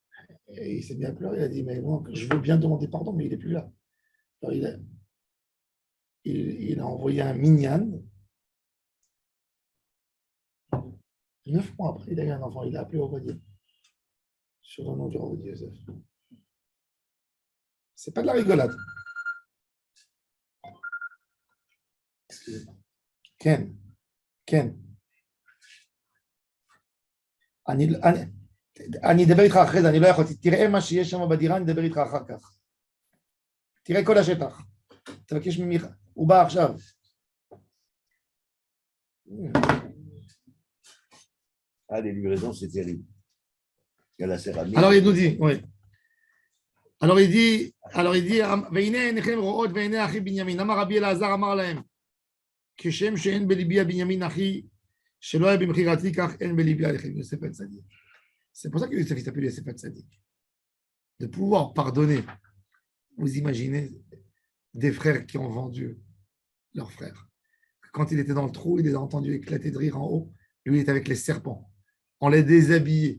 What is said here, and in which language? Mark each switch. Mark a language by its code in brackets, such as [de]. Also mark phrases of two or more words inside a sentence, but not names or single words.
[fr] Il a dit, mais moi, je veux bien demander pardon, mais il n'est plus là. Alors, il a envoyé un minyan. 9 mois après, il a eu un enfant. Il a appelé Obadiah. Sur le nom du Obadiah Yosef. C'est pas de la rigolade. Ken. [he] אני אדבר איתך אחרי זה, אני לא יכול, תראה מה שיש שם בדירה, אני אדבר איתך אחר כך. תראה כל השטח. תבקש ממך, הוא בא עכשיו. [fr] Ah, les livraisons, c'est terrible. Il y a la céramique. Alors il nous dit, oui. Alors il dit, [he] והנה עיניכם רואות ועיני אחי בנימין. אמר רבי אלעזר אמר להם, כשם שאין בליבי הבנימין אחי, שלא היה במכירתי, כך אין בליבי עליכם. יוסף הצדיק. [fr] C'est pour ça que Yosef s'appelle Yosef Hatzadik. De pouvoir pardonner. Vous imaginez des frères qui ont vendu leurs frères. Quand il était dans le trou, il les a entendus éclater de rire en haut. Lui, il était avec les serpents. On les déshabillait.